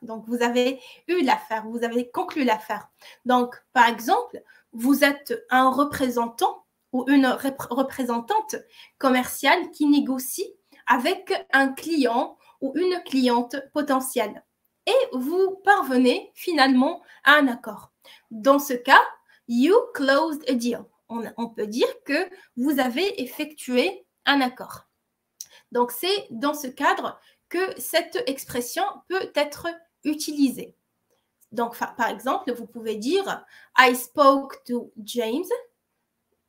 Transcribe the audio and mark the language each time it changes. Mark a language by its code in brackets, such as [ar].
[fr] Donc, vous avez eu l'affaire, vous avez conclu l'affaire. Donc, par exemple, vous êtes un représentant ou une représentante commerciale qui négocie avec un client ou une cliente potentielle. Et vous parvenez finalement à un accord. Dans ce cas, [en] you closed a deal. [fr] On peut dire que vous avez effectué un accord. Donc, c'est dans ce cadre que cette expression peut être utilisée. Donc, par exemple, vous pouvez dire « [en] I spoke to James ».